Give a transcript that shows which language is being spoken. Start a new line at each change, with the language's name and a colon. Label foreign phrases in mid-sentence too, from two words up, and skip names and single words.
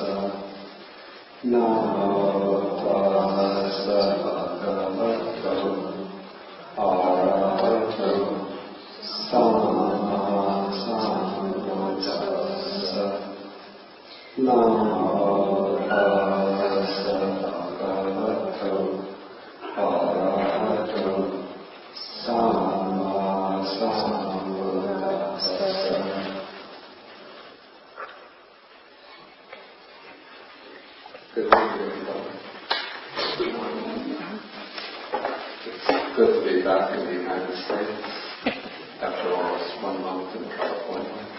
Pali: Namo tassa bhagavato arahato samma sambuddhassa. Namo tassa bhagavato arahato samma sambuddhassa.
English: Good morning, everybody. It's good to be back in the United States after almost 1 month in California.